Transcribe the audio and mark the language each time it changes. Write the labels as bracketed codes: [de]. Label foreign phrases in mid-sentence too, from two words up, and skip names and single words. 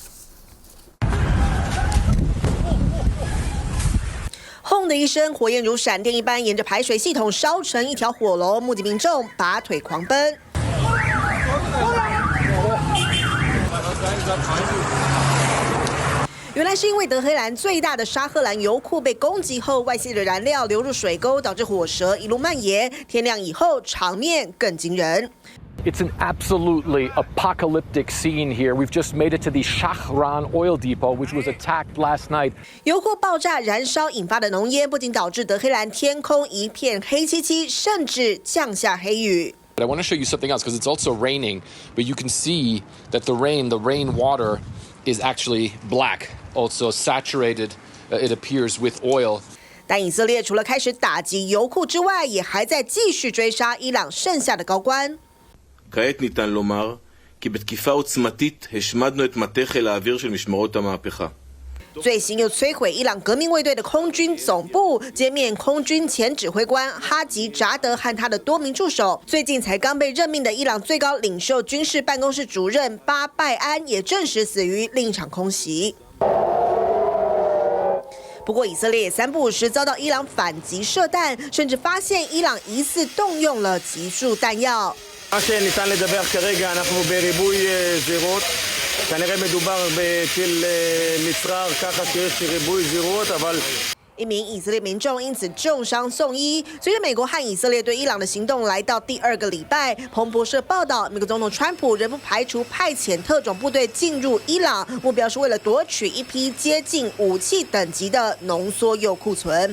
[zh] 轰的一声，火焰如闪电一般沿着排水系统烧成一条火龙，目击民众拔腿狂奔。原来是因为德黑兰最大的沙赫兰油库被攻击后，外泄的燃料流入水沟，导致火舌一路蔓延。天亮以后，场面更惊人。 [en] It's an absolutely apocalyptic scene here. We've just made it to the Shahran oil depot, which was attacked last night. [zh] 油库爆炸燃烧引发的浓烟，不仅导致德黑兰天空一片黑漆漆，甚至降下黑雨。 [en] But I want to show you something else because it's also raining, but you can see that the rain water is actually black, also saturated, it appears with oil. [zh] 但以色列除了开始打击油库之外，也还在继续追杀伊朗剩下的高官。 [he] כעת ניתן לומר כי בתקיפה עוצמתית השמדנו את מטה חיל האוויר של משמרות המהפכה. [zh] 最新又摧毁伊朗革命卫队的空军总部，歼灭空军前指挥官哈吉扎德和他的多名助手。最近才刚被任命的伊朗最高领袖军事办公室主任巴拜安也证实死于另一场空袭。不过以色列也3不5时遭到伊朗反击射弹，甚至发现伊朗疑似动用了集束弹药。 [he] מה שניתן לדבר כרגע, אנחנו בריבוי זירות. כנראה מדובר בטיל מצרר ככה שיש ריבוי זירות, אבל [zh] 一名以色列民众因此重伤送医。随着美国和以色列对伊朗的行动来到第2个礼拜，彭博社报道，美国总统川普仍不排除派遣特种部队进入伊朗，目标是为了夺取一批接近武器等级的浓缩铀库存。